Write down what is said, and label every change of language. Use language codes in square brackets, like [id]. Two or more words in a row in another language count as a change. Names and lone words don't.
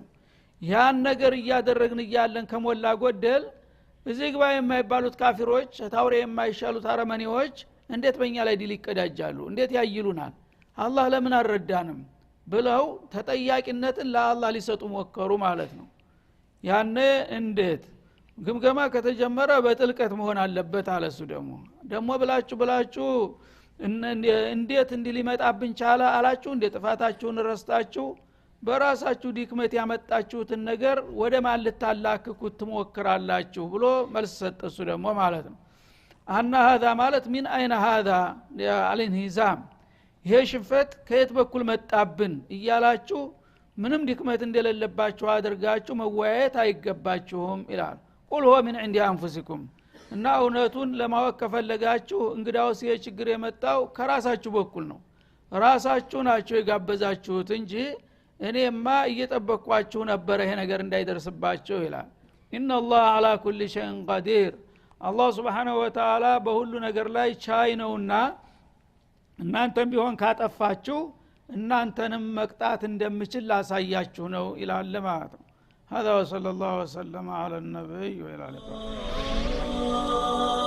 [am] ያን ነገር እያደረግን እያለን ከሞላ ጎደል እዚህ ግባ የማይባሉት ካፊሮች ታውሬ የማይሻሉት አረመኔዎች እንዴት በእኛ ላይ ዲል ይቀዳጃሉ እንዴት ያይሉናል አላህ ለምን አልረዳንም ብለው ተጠያቂነትን ለአላህ ሊሰጡ ሞከሩ ማለት ነው። ያኔ እንዴት ግምገማ ከተጀመረ በጥልቀት መሆን አለበት አለ። እሱ ደግሞ ብላችሁ እንዴት ሊመጣብን ቻለ አላችሁ? እንዴ ጥፋታችሁን ረስታችሁ በራሳችሁ ዲክመት ያመጣችሁትን ነገር ወደ ማን ልታላክኩት ትሞክራላችሁ ብሎ መልስ ሰጠ። እሱ ማለት ነው አና هذا ማለት ምን አይነ [ar] هذا الانهزام [am] ይሄ ሽንፈት ከየት በኩል መጣብን እያላችሁ ምንም ዲክመት እንደሌለባችሁ አድርጋችሁ መወያየት አይገባችሁም ይላል። [ar] قل هو من عند انفسكم [am] እና እውነቱን ለማወቅ ከፈለጋችሁ እንግዳውስ ይሄ ችግር የመጣው ከራሳችሁ በኩል ነው። ራሳችሁ ናችሁ የጋበዛችሁት እንጂ እኔማ እየጠበቅኳችሁ ነበር ይሄ ነገር እንዳይደርስባችሁ ይላል። [ar] ان الله على كل شيء قدير [am] አላህ [ar] سبحانه وتعالى [am] በሁሉ ነገር ላይ ቻይ ነውና እናንተም ቢሆን ካጠፋችሁ እናንተንም መቅጣት እንደምችል ላሳያችሁ ነው ይላል ማለት ነው። [ar] هذا وصلى الله وسلم على النبي وعلى اله